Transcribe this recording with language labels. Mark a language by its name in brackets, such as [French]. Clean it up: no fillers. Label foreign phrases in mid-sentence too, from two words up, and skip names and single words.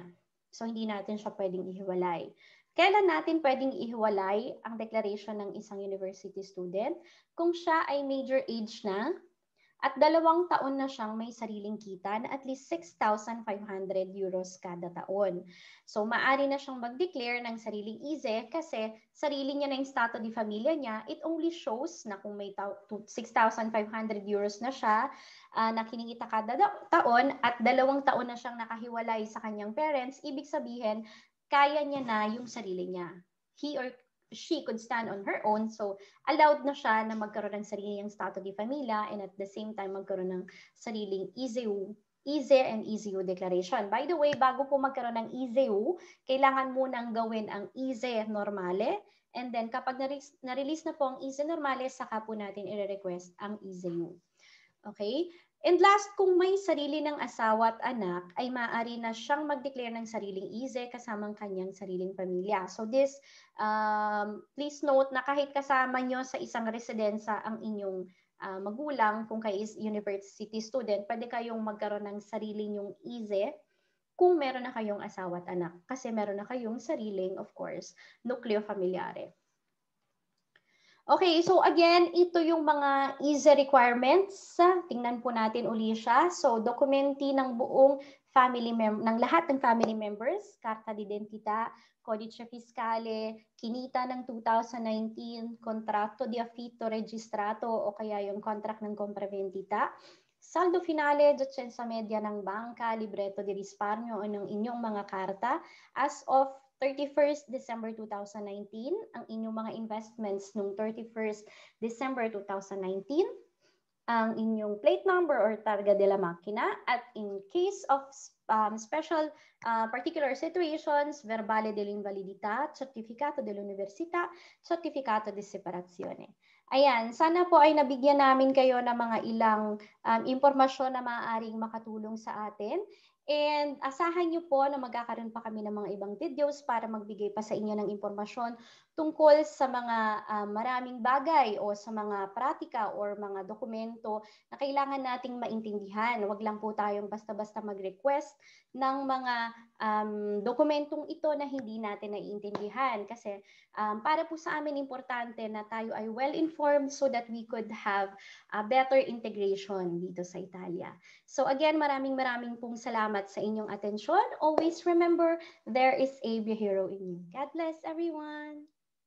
[Filipino] So hindi natin siya pwedeng ihiwalay. Kailan natin pwedeng ihiwalay ang declaration ng isang [English] university student? [Filipino] Kung siya ay [English] major age [Filipino] na at 2 taon na siyang may sariling kita na [English] at least [Filipino] 6,500 euros kada taon. So maaari na siyang mag-declare ng sariling EZE kasi sarili niya na yung [Italian] stato di familia [Filipino] niya. [English] It only shows [Filipino] na kung may 6,500 euros na siya na kinikita kada taon at 2 taon na siyang nakahiwalay sa kanyang parents, ibig sabihin, kaya niya na yung sarili niya. [English] He or she could stand on her own. [Filipino] So, allowed na siya na magkaroon ng sariling [Italian] stato di familia [English] and at the same time [Filipino] magkaroon ng sariling EZE and EZU declaration. [English] By the way, [Filipino] bago po magkaroon ng EZU, kailangan munang gawin ang EZE normale. And then, kapag na-release na po ang EZE normale, saka po natin i-request ang EZU. Okay? And last, kung may sarili ng asawa at anak, ay maaari na siyang mag-declare ng sariling EZE kasamang kanyang sariling pamilya. [English] So this, please note [Filipino] na kahit kasama nyo sa isang residensa ang inyong magulang, kung kayo is [English] university student, [Filipino] pwede kayong magkaroon ng sarili nyong EZE kung meron na kayong asawa at anak. Kasi meron na kayong sariling, [English] of course, [Italian] nucleo familiare. [Filipino] Okay, so again, ito yung mga EZE requirements. Tingnan po natin uli siya. So, dokumenti ng buong family ng lahat ng [English] family members, [Italian] karta de identità, codice fiscale, [Filipino] kinita ng 2019, [Italian] kontratto di affitto registrato [Filipino] o kaya yung contract ng [Italian] compravendita, saldo finale, docenza media ng [Filipino] bangka, [Italian] libretto di risparmio [Filipino] o ng inyong mga karta [English] as of 31st December 2019, [Filipino] ang inyong mga investments noong 31st December 2019, ang inyong [English] plate number [Filipino] or [Italian] targa de la makina, [Filipino] at [English] in case of special particular situations, [Italian] verbale dell'invalidità, certificato dell'università, certificato di separazione. [Filipino] Ayan, sana po ay nabigyan namin kayo ng mga ilang impormasyon na maaaring makatulong sa atin. And asahan niyo po na magkakaroon pa kami ng mga ibang videos para magbigay pa sa inyo ng impormasyon tungkol sa mga maraming bagay o sa mga pratika or mga dokumento na kailangan nating maintindihan. Huwag lang po tayong basta-basta mag-request ng mga dokumentong ito na hindi natin naiintindihan. Kasi para po sa amin importante na tayo ay [English] well-informed so that we could have a better integration [Filipino] dito sa Italia. So again, maraming pong salamat sa inyong atensyon. [English] Always remember, there is a hero in you. God bless everyone!